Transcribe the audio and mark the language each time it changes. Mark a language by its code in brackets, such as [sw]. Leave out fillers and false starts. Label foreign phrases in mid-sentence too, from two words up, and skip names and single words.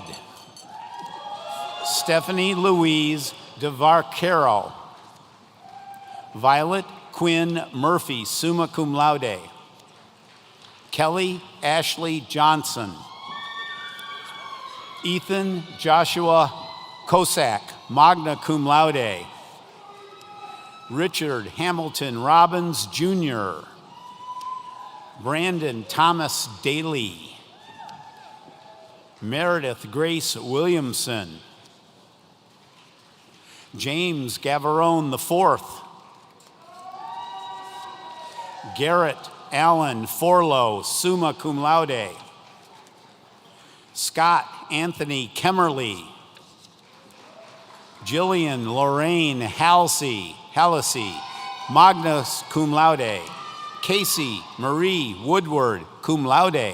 [en] Stephanie Louise DeVarcaro. Violet Quinn Murphy, [la] summa cum laude. [en] Kelly Ashley Johnson. Ethan Joshua Kosak, [la] magna cum laude. [en] Richard Hamilton Robbins, Jr. Brandon Thomas Daly. Meredith Grace Williamson. James Gavarone IV. Garrett Allen Forlow, [la] summa cum laude. [en] Scott Anthony Kemmerly. Jillian Lorraine Halsey, [la] magna cum laude. [en] Casey Marie Woodward, [la] cum laude.